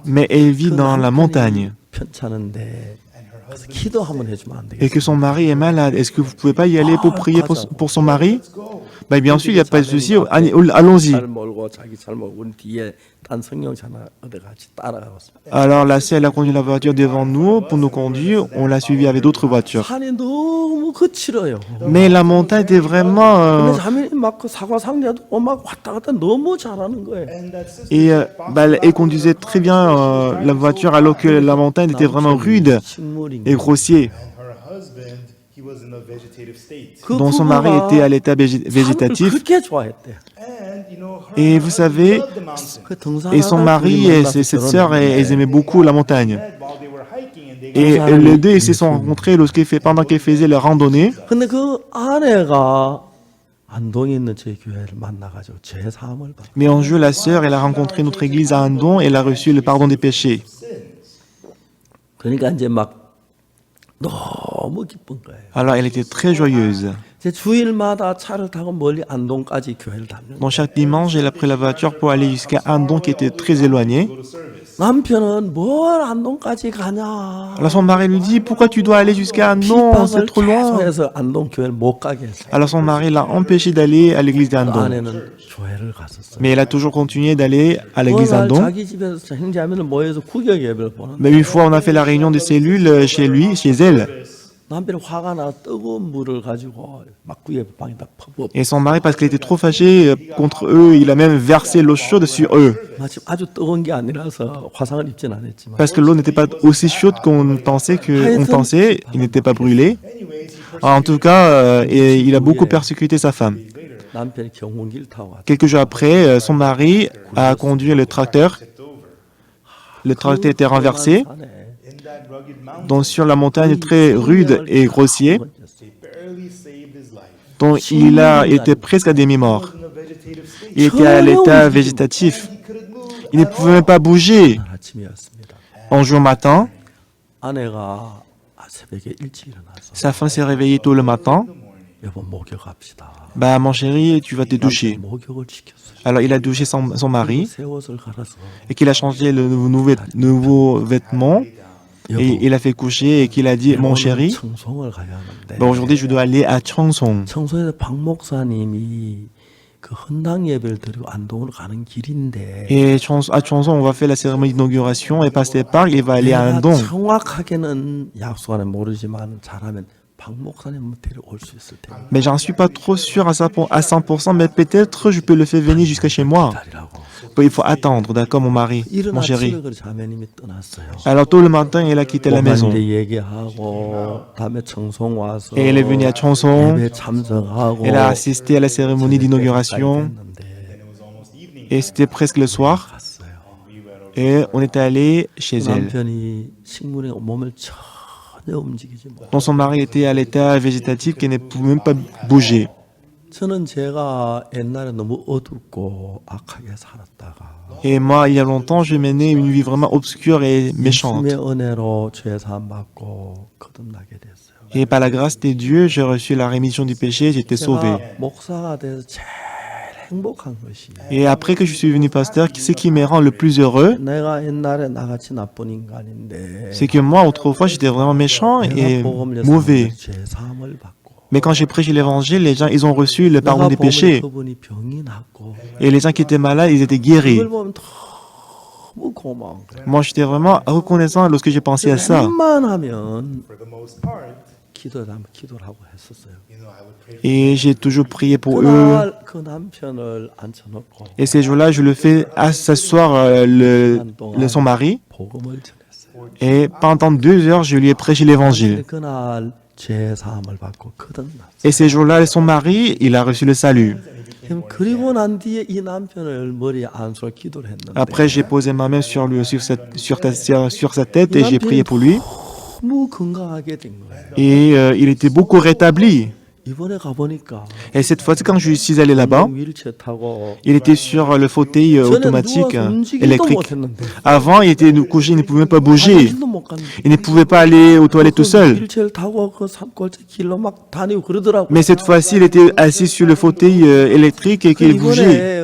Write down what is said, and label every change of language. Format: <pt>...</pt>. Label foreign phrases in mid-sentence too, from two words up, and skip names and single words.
<fr>Mais elle vit dans la montagne.</fr> <ko>편찮은데 그래서 기도 한번 해주면 안</ko> <fr>Et</fr> <ko>되겠어요?</ko> <fr>que son mari est malade. Est-ce que vous pouvez pas y aller pour prier pour son mari? Ben, bien sûr, il n'y a pas de souci. Allons-y.</fr> <ko>잘 몰고 자기 잘 몰고 우리 뒤에 딴 성경차 하나 얻어 같이 따라가고 있습니다.</ko> <fr>Alors la sœur, elle a conduit la voiture devant nous pour nous conduire. On l'a suivi avec d'autres voitures.</fr> <ko>산이 너무 거칠어요.</ko> <fr>Mais la montagne était vraiment...</fr> <ko>근데 자매님 막 그 사과 상자도 막 왔다 갔다 너무 잘하는 거예요.</ko> <en>And that sister,</en> <fr>Et elle conduisait très bien la voiture alors que la montagne était vraiment rude</fr> <ko>식물인</ko> <fr>et grossier.</fr> <en>and her husband, he was in a vegetative state.</en> <ko>그</ko> <fr>Donc son mari était à l'état végétatif.</fr> <ko>그렇게 좋아했대.</ko> <en>And, you know, her</en> <fr>Et vous savez,</fr> <en>loved the mountains.</en> <ko>그 등산</ko> <fr>et son mari et cette sœur, elles aimaient beaucoup la montagne.</fr> <en>While they were hiking and they</en> <fr>Et les deux, ils se sont rencontrés pendant qu'ils faisaient leur randonnée.</fr> <ko>근데 그 아내가 안동에 있는 제 교회를 만나가지고 제 사함을 받아.</ko> <fr>Mais un jour, la sœur, elle a rencontré notre église à Andong et elle a reçu le pardon des péchés.</fr> <ko>그러니까 이제 막 너무 기쁜 거예요.</ko> <fr>Alors elle était très joyeuse.</fr> <ko>이제 주일마다 차를 타고 멀리 안동까지 교회를 다녀요.</ko> <fr>Donc chaque dimanche, elle a pris la voiture pour aller jusqu'à Andong qui était très éloigné.</fr> <ko>남편은 뭘 안동까지 가냐.</ko> <fr>Alors son mari lui dit, pourquoi tu dois aller jusqu'à Andong, c'est</fr> <ko>핍박을</ko> <fr>trop loin.</fr> <ko>계속해서 안동 교회를 못 가게 했어요.</ko> <fr>Alors son mari l'a empêché d'aller à l'église d'Andong.</fr> <ko>아내는 교회를 갔었어요.</ko> <fr>Mais elle a toujours continué d'aller à l'église</fr> <ko>어느 날</ko> <fr>d'Andong.</fr> <ko>자기 집에서 형제자매들 모여서 구경 예배를 보는.</ko> <fr>Mais une fois, on a fait la réunion des cellules chez lui, chez elle.</fr> <ko>남편이 화가 나 뜨거운 물을 가지고 막 구예 방에다 퍼부어.</ko> <fr>Et son mari, parce qu'il était trop fâché contre eux, il a même versé l'eau chaude sur eux.</fr> <ko>마침 아주 뜨거운 게 아니라서 화상을 입진 않았지만.</ko> <fr>Parce que l'eau n'était pas aussi chaude qu'on pensait, il n'était pas brûlé. En tout cas, il a beaucoup persécuté sa femme.</fr> <ko>남편이 경운기를 타고 왔다.</ko> <fr>Quelques jours après, son mari a conduit le tracteur. Le tracteur était renversé.</fr> <en>in that rugged mountain,</en> <fr>Donc sur la montagne très rude et grossier,</fr> <en>he barely saved his life.</en> <fr>donc il a été presque à demi-mort.</fr> <en>In a vegetative state,</en> <fr>Il était à l'état végétatif.</fr> <en>he couldn't move.</en> <fr>Il ne pouvait même pas bouger.</fr> <ko>아침이었습니다.</ko> <fr>Un jour matin,</fr> <ko>아내가 새벽에 일찍 일어나서</ko> <fr>sa femme s'est réveillée tôt le matin.</fr> <ko>여보 목욕합시다.</ko> <fr>Bah, mon chéri, tu vas te</fr> <ko>남편이</ko> <fr>doucher.</fr> <ko>목욕을 시켰어요.</ko> <fr>Alors, il a douché son mari</fr> <ko>새 옷을 갈아서</ko> <fr>et qu'il a changé le nouveau vêtement et il a fait coucher et qu'il a dit, mon chéri,</fr> <ko>청송을 가야 하는데</ko> <fr>bah, aujourd'hui, je dois aller à Cheongsong.</fr> <ko>청송에서 박 목사님이 그 헌당 예배를 드리고 안동으로 가는 길인데</ko> <fr>Et à Cheongsong, on va faire la cérémonie d'inauguration et Pasteur Park, il va aller à</fr> <ko>내가</ko> <fr>Andong.</fr> <ko>정확하게는 약속하는 모르지만 잘하면 박 목사님 데려올 수 있을 텐데</ko> <fr>Mais j'en suis pas trop sûr à 100%, mais peut-être je peux le faire venir jusqu'à chez moi.</fr> <ko>기다리라고.</ko> <fr>Il faut attendre, d'accord, mon mari,</fr> <ko>이른</ko> <fr>mon chéri.</fr> <ko>아침에 그 자매님이 떠났어요.</ko> <fr>Alors, tôt le matin, il a quitté la maison.</fr> <ko>이제 얘기하고 다음에 청송 와서</ko> <fr>Et elle est venue à Cheongsong.</fr> <ko>예배 참석하고</ko> <fr>Elle a assisté à la cérémonie d'inauguration. Et c'était presque le soir.</fr> <ko>갔어요.</ko> <fr>Et on est allé chez elle.</fr> <ko>남편이 식물에 몸을 전혀 움직이지 못.</ko> <fr>Donc son mari était à l'état végétatif qui ne pouvait même pas bouger.</fr> <ko>저는 제가 옛날에 너무 어둡고 악하게 살았다가</ko> <fr>Et moi, il y a longtemps, je menais une vie vraiment obscure et méchante.</fr> <ko>예수님의 은혜로 죄 사함 받고 거듭나게 됐어요.</ko> <fr>Et par la grâce de Dieu, j'ai reçu la rémission du péché, j'étais sauvé.</fr> <ko>제가 목사가 돼서 제일 행복한 것이</ko> <fr>Et après que je suis devenu pasteur, ce qui me rend le plus heureux,</fr> <ko>내가 옛날에 나같이 나쁜 인간인데</ko> <fr>c'est que moi, autrefois, j'étais vraiment méchant et</fr> <ko>내가 복음을</ko> <fr>mauvais.</fr> <ko>죄 사함을 받고</ko> <fr>Mais quand j'ai prêché l'évangile, les gens, ils ont reçu le pardon</fr> <ko>내가</ko> <fr>des</fr> <ko>보면</ko> <fr>péchés.</fr> <ko>그분이 병이 낫고</ko> <fr>Et les gens qui étaient malades, ils étaient guéris.</fr> <ko>그걸 보면 너무 고마운 거예요.</ko> <fr>Moi, j'étais vraiment reconnaissant lorsque j'ai pensé à ça.</fr> <en>For</en> <ko>웬만하면</ko> <en>the most part,</en> <ko>기도를 하고 했었어요.</ko> <en>I would pray</en> <fr>Et j'ai toujours prié pour eux.</fr> <ko>그날 그 남편을 앉혀놓고</ko> <fr>Et ces jours-là, je le fais à s'asseoir son mari.</fr> <ko>복음을 전했어요.</ko> <fr>Et pendant 2 heures, je lui ai prêché l'évangile.</fr> <ko>그날 죄 사함을 받고 거듭났어요.</ko> <fr>Et ces jours-là, son mari, il a reçu le salut.</fr> <ko>그리고 난 뒤에 이 남편을 머리에 안수로 기도를 했는데</ko> <fr>Après, j'ai posé ma main sur lui, sur sa tête et j'ai prié pour lui.</fr> <ko>너무 건강하게 된 거예요.</ko> <fr>Et il était beaucoup rétabli.</fr> <ko>이번에 가보니까</ko> <fr>Et cette fois-ci, quand je suis allé là-bas,</fr> <ko>휠체어 타고</ko> <fr>il était sur le fauteuil automatique</fr> <ko>누워서 움직이지도</ko> <fr>électrique.</fr> <ko>못했는데</ko> <fr>Avant, il était couché, il ne pouvait même pas bouger.</fr> <ko>길도 못 갔는데</ko> <fr>Il ne pouvait pas aller aux toilettes tout seul.</fr> <ko>휠체어를 타고 그 산골짜 길로 막 다니고 그러더라고요.</ko> <fr>Mais cette fois-ci, il était assis sur le fauteuil électrique et qu'il bougeait.</fr>